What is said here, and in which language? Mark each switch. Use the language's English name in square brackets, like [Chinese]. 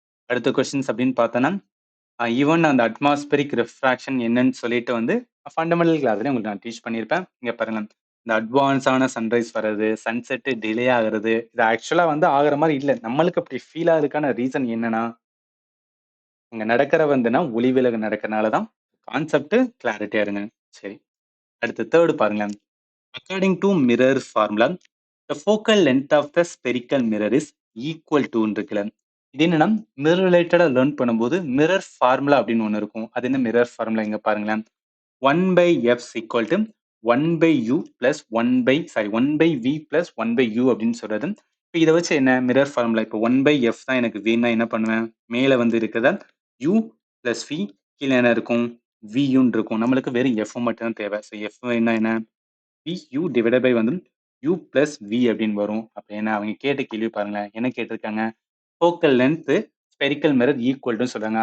[Tamil] அடுத்த கொஸ்டின்ஸ் அப்படின்னு பார்த்தோன்னா, ஈவன் அந்த அட்மாஸ்பரிக் ரிஃப்ராக்ஷன் என்னன்னு சொல்லிட்டு வந்து ஃபண்டமெண்டல் கிளாஸ்லயே உங்களுக்கு நான் டீச் பண்ணியிருப்பேன். இங்க பாருங்க. இந்த அட்வான்ஸான சன்ரைஸ் வர்றது, சன்செட் டிலே ஆகுறது, இது ஆக்சுவலா வந்து ஆகுற மாதிரி இல்ல. நம்மளுக்கு அப்படி ஃபீல் ஆகுறதுக்கான ரீசன் என்னன்னா, இங்க நடக்கிற வந்துன்னா ஒளி விலகல் நடக்கிறனால தான். கான்செப்ட் கிளாரிட்டியா இருங்க. சரி. அடுத்து தேர்ட் பாருங்களேன். [English] According to mirror formula, the focal length of the spherical mirror is equal to [Tamil] இருக்குல்ல. இது என்னன்னா மிரர் ரிலேட்டடா லேர்ன் பண்ணும்போது மிரர் ஃபார்முலா அப்படின்னு ஒண்ணு இருக்கும். அது என்ன மிரர் ஃபார்முலா இங்க பாருங்களேன். [English] 1 by f is equal to 1 by u plus 1 by v plus 1 by u [Tamil] அப்படின்னு சொல்றது. இப்போ இதை வச்சு என்ன மிரர் ஃபார்முலா இப்போ 1 by f தான் எனக்கு வேணும்னா என்ன பண்ணுவேன், மேல வந்து இருக்கிறதா u plus v, கீழே என்ன இருக்கும் v ன்னு இருக்கும். நம்மளுக்கு வெறும் f மட்டும் தான் தேவை. ஸோ f என்ன VU டிவைடட் பை வந்து U பிளஸ் V அப்படின்னு வரும். அப்ப என்ன அவங்க கேட்ட கேள்வி பாருங்களேன். என்ன கேட்டிருக்காங்க? Focal length spherical mirror equal சொல்றாங்க.